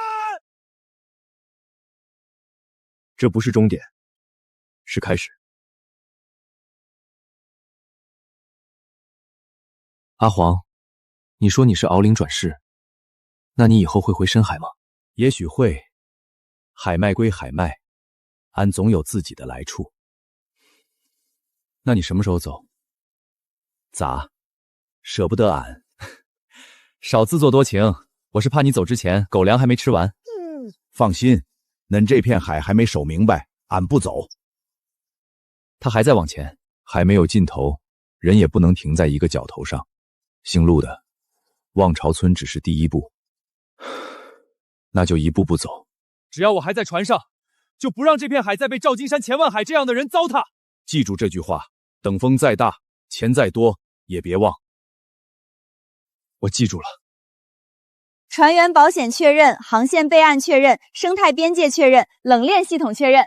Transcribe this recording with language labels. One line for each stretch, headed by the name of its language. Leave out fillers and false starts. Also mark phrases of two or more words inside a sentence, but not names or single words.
Chinese: 這不是終點，是開始。阿黃，你說你是敖靈轉世，那你以後會回深海嗎？也許會，海脈歸海脈，俺總有自己的來處。那你什麼時候走？咋，捨不得俺？少自作多情，我是怕你走之前狗糧還沒吃完。放心，恁這片海還沒守明白，俺不走。他還在往前，海沒有盡頭，人也不能停在一個角頭上。姓陸的，望潮村只是第一步，那就一步步走，只要我還在船上，就不讓這片海再被趙金山、錢萬海這樣的人糟蹋。記住這句話，等風再大，錢再多，也別忘。我記住了。船員保險確認，航線備案確認，生態邊界確認，冷鏈系統確認。